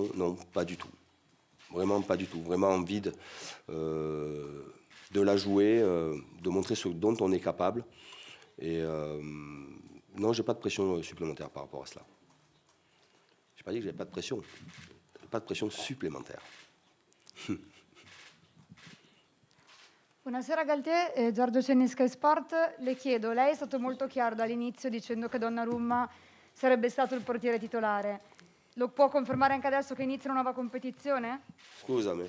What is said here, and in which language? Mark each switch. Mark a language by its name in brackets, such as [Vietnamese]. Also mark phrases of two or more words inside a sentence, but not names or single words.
[French] Non, pas du tout. Vraiment pas du tout. Vraiment envie de la jouer, de montrer ce dont on est capable. Et non, j'ai pas de pression supplémentaire par rapport à cela. Je n'ai pas dit que j'avais pas de pression. Pas de pression supplémentaire. [Italian] Buonasera Galtier, Giorgio Cenni, Sky Sport. Le chiedo, lei è stato molto chiaro dall'inizio dicendo che Donnarumma sarebbe stato il portiere titolare. Lo può confermare anche adesso che inizia una nuova competizione? Scusami.